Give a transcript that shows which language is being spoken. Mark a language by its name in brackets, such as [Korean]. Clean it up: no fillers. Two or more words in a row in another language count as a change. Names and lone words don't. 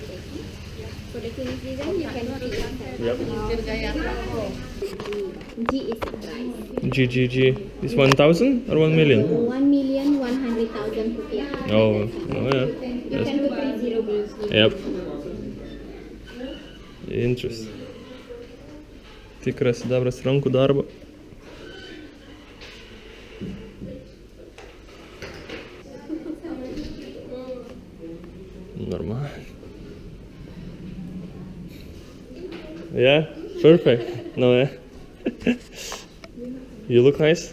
[English] For the cleaning season, you can see it. Yep. G is price. G. Is 1,000 or 1 million? 1,100,000 rupiah. Oh, yeah. You can do 30 bills. Yep. Interesting. [Lithuanian] Tikras sidabras rankų darbo. [English] Normal. Yeah, perfect. No, yeah. You look nice.